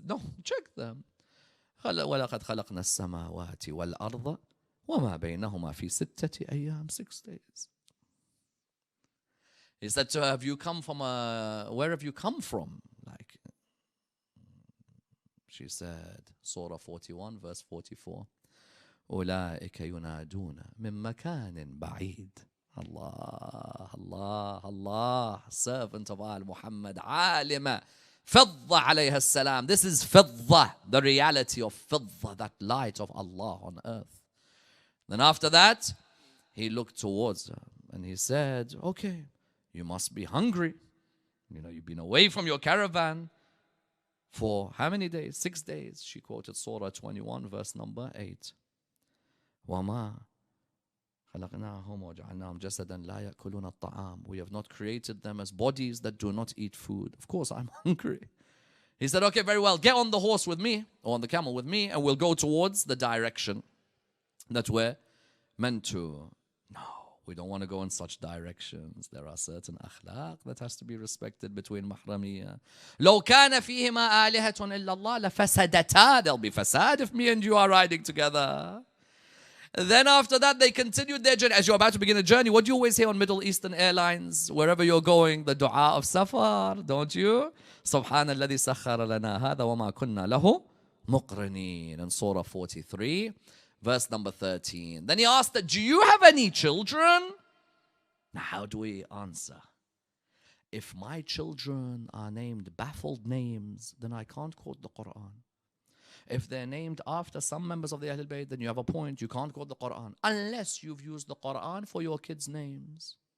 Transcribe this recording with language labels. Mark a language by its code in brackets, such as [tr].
[en] No, check them. [ar] وَلَقَدْ خَلَقْنَا السَّمَاوَاتِ وَالْأَرْضَ وَمَا بَيْنَهُمَا فِي 6 أَيَّامٍ, [en] 6 days. He said to her, have you come from where have you come from? Like, she said, Surah 41 verse 44. [ar] أولئك ينادون من مكان بعيد. [en] Allah, Allah, Allah, servant of Al Muhammad, Alima, Fidha alayha salam. This is Fidha, the reality of Fidha, that light of Allah on earth. Then after that, he looked towards her and he said, okay, you must be hungry. You know, you've been away from your caravan for how many days? 6 days. She quoted Surah 21, verse number 8. [ar] وَمَا خَلَقْنَاهُمْ وَجَعَلْنَاهُمْ جَسَدًا لَا يَأْكُلُونَ الطَّعَامِ. [en] We have not created them as bodies that do not eat food. Of course, I'm hungry. He said, okay, very well, get on the horse with me, or on the camel with me, and we'll go towards the direction that we're meant to. No, we don't want to go in such directions. There are certain akhlaq that has to be respected between mahramiyya. [ar] لو كان فيهما آلهة إلا الله لفسدتا. [en] There'll be fasad if me and you are riding together. Then after that, they continued their journey. As you're about to begin a journey, what do you always hear on Middle Eastern Airlines? Wherever you're going, the dua of safar, don't you? [ar] سبحان الذي سخر لنا هذا وما كنا له مقرنين. [en] In Surah 43, verse number 13. Then he asked her, do you have any children? Now, how do we answer? If my children are named baffled names, then I can't quote the Quran. If they're named after some members of the Ahlul Bayt, then you have a point. You can't quote the Quran unless you've used the Quran for your kids' names.